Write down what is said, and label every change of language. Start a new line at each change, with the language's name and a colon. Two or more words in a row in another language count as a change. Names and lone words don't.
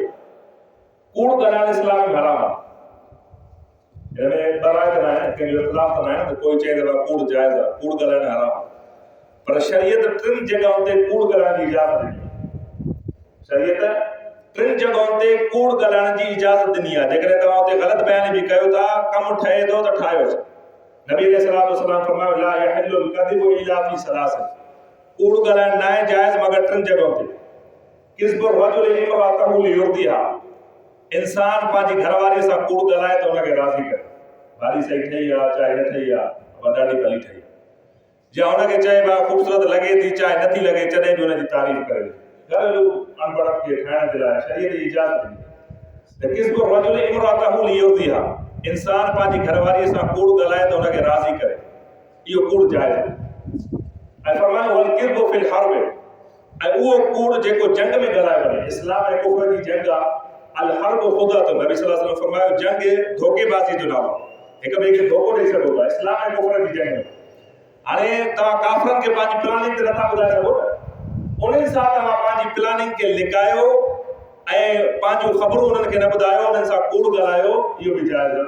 Sindhi: कूड़ ॻाल्हाइणु इस्लाम में हराम आहे। हिन में बराए त न आहे, कंहिंजो इख़्तिलाफ़ त न आहे न, कोई चए त कूड़ जाइज़ आहे, कूड़ ॻाल्हाइणु हराम आहे। पर शरीयत टिनि जॻहुनि ते कूड़ ॻाल्हाइण जी इजाज़त ॾिनी। शरीयत टिनि जॻहुनि ते कूड़ ॻाल्हाइण जी इजाज़त ॾिनी आहे। जेकॾहिं तव्हां उते ग़लति बयान बि कयो था, कमु ठहे थो त ठाहियोसि।
Arabic: नबी عليه الصلاة والسلام फरमायो لا يحل الكذب إلا في ثلاث,
Sindhi: कूड़ ॻाल्हाइण न आहे जाइज़ मगर टिनि जॻहुनि ते।
Arabic: كذب الرجل امرأته ليرضيها,
Sindhi: इंसान पंहिंजी घरवारीअ सां कूड़ ॻाल्हाए त हुनखे राज़ी करे, भारी सही ठही आहे चाहे न ठही आहे, पर ॾाढी भली ठही आहे, या हुनखे चए भाउ ख़ूबसूरत लॻे थी चाहे नथी लॻे, तॾहिं बि हुनजी तारीफ़ करे। घरेलू अनपढ़ खे ठाहिण जे लाइ शरीयत जी इजाज़त ॾिनी त
Arabic: كذب الرجل امرأته ليرضيها,
Sindhi: इंसान पंहिंजी घरवारीअ सां कूड़ ॻाल्हाए त हुनखे राज़ी करे, इहो कूड़ जाइज़ आहे।
Arabic: ऐं फरमायो والكذب في الحرب,
Sindhi: ऐं उहो कूड़ जेको जंग में ॻाल्हाए वञे। इस्लाम ऐं कुफ्र जी जंग आहे।
Arabic: الحرب خدعة,
Sindhi: नबी
Arabic: صلى الله عليه وسلم
Sindhi: फरमायो जंग धोखेबाज़ी जो नालो, हिक ॿिए खे धोखो ॾेई सघो था। इस्लाम ऐं कुफ्र जी जंग में हाणे तव्हां काफ़िरनि खे पंहिंजी प्लानिंग ते नथा ॿुधाए सघो न, उन्हनि सां तव्हां पंहिंजी प्लानिंग खे लिकायो ऐं पंहिंजूं ख़बरूं उन्हनि खे न ॿुधायो, उन्हनि सां कूड़ ॻाल्हायो, इहो बि जाइज़ आहे।